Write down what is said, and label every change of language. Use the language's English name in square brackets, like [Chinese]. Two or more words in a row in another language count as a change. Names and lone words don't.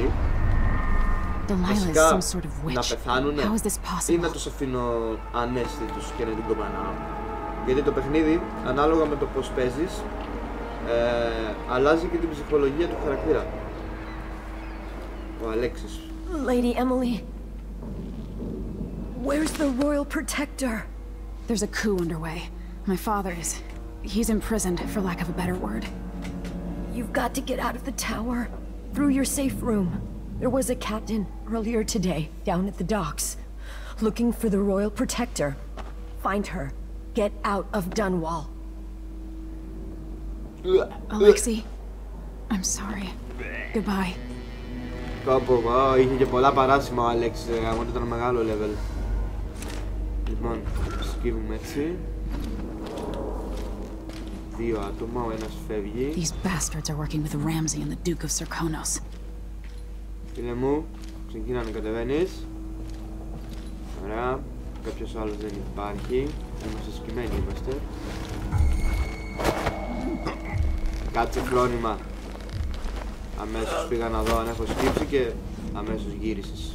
[Greek] Βασικά, να πεθάνουνε ή να τους αφήνω ανέστητους και να την κομμανάω. Γιατί το παιχνίδι, ανάλογα με το πώς παίζεις, αλλάζει και την ψυχολογία του χαρακτήρα. Ο Αλέξης. [English] Lady Emily, where's the royal protector? There's a coup underway. My father is... he's imprisoned, for lack of a better word. You've got to get out of the tower. Through your safe room. There was a captain earlier today, down at the docks, looking for the royal protector. Find her. Get out of Dunwall. Alexei, I'm sorry. Goodbye. [Greek] Είχε και πολλά παράσημα ο Αλέξης, αγώνα ήταν μεγάλο level. Λοιπόν, σκύβουμε έτσι. 2 άτομα, ο ένας φεύγει. [English] These bastards are working with Ramsey and the Duke of Serkonos. [Greek] Φίλε μου, ξεκινά να κατεβαίνεις. Ωραία, κάποιος άλλος δεν υπάρχει. Είμαστε σκυμμένοι είμαστε. Κάτσε φρόνημα. Αμέσως πήγα να δω αν έχω σκύψει και αμέσως γύρισες.